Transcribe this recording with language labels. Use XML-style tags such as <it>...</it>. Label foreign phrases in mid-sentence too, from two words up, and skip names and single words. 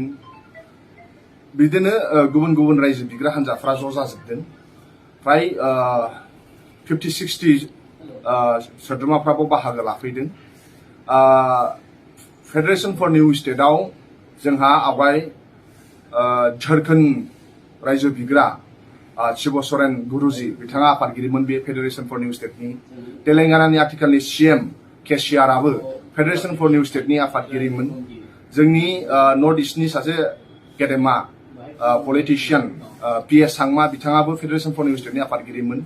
<brx>बिदिनो गुबुन गुबुन रायजो बिग्रा हान्जाफ्रा ज' जाजोबदों। फ्राय 50-60 सोद्रोमाफ्राबो बाहागो लाफैदों। फेडरेशन फर न्यू स्टेटआव जोंहा आवगाय झारखंड रायजो बिग्रा शिव सोरेन गुरुजी बिथाङा आफादगिरिमोन बे फेडरेशन फर न्यू स्टेटनि। तेलेंगानानि आथिखालनि सीएम केसीआरआबो फेडरेशन फर न्यू स्टेटनि आफादगिरिमोन। जोंनि नर्थ इस्टनि सासे गेदेमा पलिटिशियान पीएस सांमा बिथाङाबो फेडरेशन फर न्यू स्टेटनि आफादगिरिमोन।</brx>